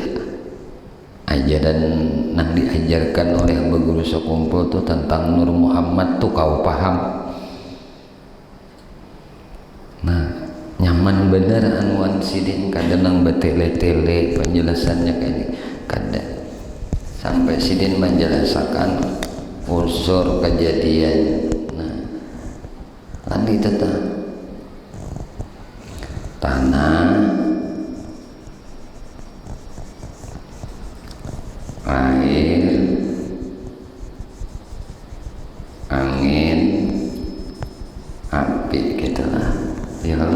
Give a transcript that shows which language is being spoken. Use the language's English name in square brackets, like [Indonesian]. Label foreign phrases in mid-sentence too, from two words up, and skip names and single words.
[Banjar] Ajaran nang diajarkan oleh abah guru sekumpul tuh tentang Nur Muhammad tuh kau paham. Nah nyaman bener anuan sidin kadang nang betele-tele penjelasannya kayak kada sampai sidin menjelaskan unsur kejadian. Nah kan itu tanah, air, angin, api gitulah ya kalau.